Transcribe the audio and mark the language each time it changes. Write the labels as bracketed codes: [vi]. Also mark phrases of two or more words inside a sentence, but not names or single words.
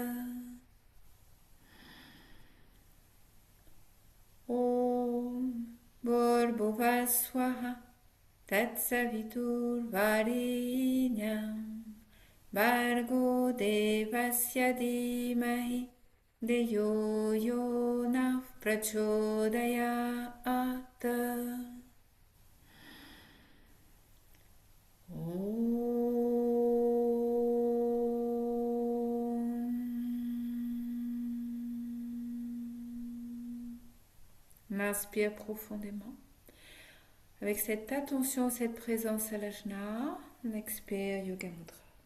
[sa] Om Bhurbhuva Swaha Tatsavitur Varinyam Bargo Devasya Dhimahi Deyo Yonah Prachodayat. [fr] On inspire profondément. Avec cette attention, cette présence à l'ajna, on expire [sa] Yoga Mudra.